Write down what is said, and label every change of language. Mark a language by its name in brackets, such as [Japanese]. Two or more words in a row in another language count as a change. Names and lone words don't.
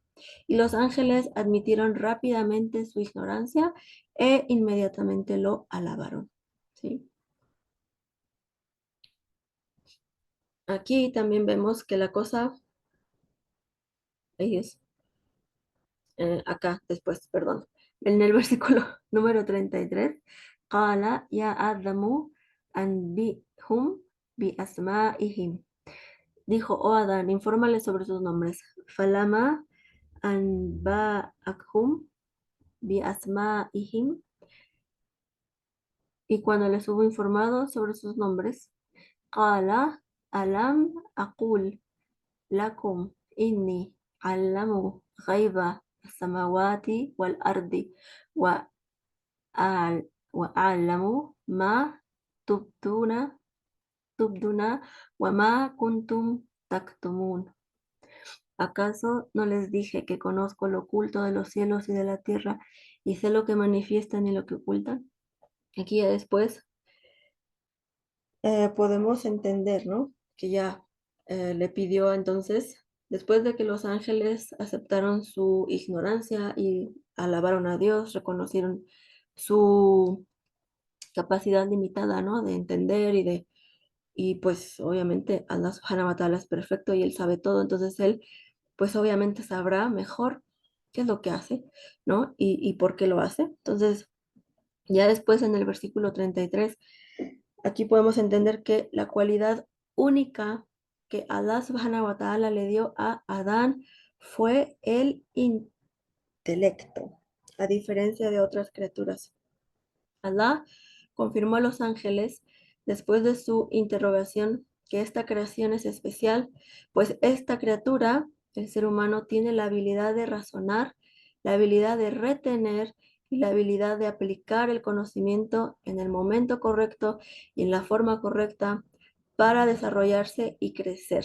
[Spanish] Y los ángeles admitieron rápidamente su ignorancia e inmediatamente lo alabaron. ¿Sí? Aquí también vemos que la cosa, ahí es, acá después, perdón, en el versículo número 33, [Arabic] قال يا آدم أنبئهم بأسمائهم. [Spanish] Dijo, oh Adán, infórmale sobre sus nombres. [Arabic] فلما أنبأهم بأسمائهم. [Spanish] Y cuando les hubo informado sobre sus nombres, [Arabic] قال ألم أقل لكم إني أعلم غيب السماوات والأرض و و أعلم ما تبدون تبدون و ما كنتم تكتمون. [Spanish] ¿Acaso no les dije que conozco lo oculto de los cielos y de la tierra y sé lo que manifiestan y lo que ocultan? Aquí ya después podemos entender, ¿no? Que ya le pidió entonces, después de que los ángeles aceptaron su ignorancia y alabaron a Dios, reconocieron su capacidad limitada, ¿no? De entender y pues obviamente [Arabic] الله سبحانه و تعالى [Spanish] es perfecto y él sabe todo, entonces él pues obviamente sabrá mejor qué es lo que hace, ¿no? Y por qué lo hace. Entonces, ya después en el versículo 33 aquí podemos entender que la cualidad única que [Arabic] الله سبحانه و تعالى [Spanish] le dio a Adán fue el intelecto, a diferencia de otras criaturas. Allah confirmó a los ángeles, después de su interrogación, que esta creación es especial, pues esta criatura El ser humano tiene la habilidad de razonar, la habilidad de retener y la habilidad de aplicar el conocimiento en el momento correcto y en la forma correcta para desarrollarse y crecer.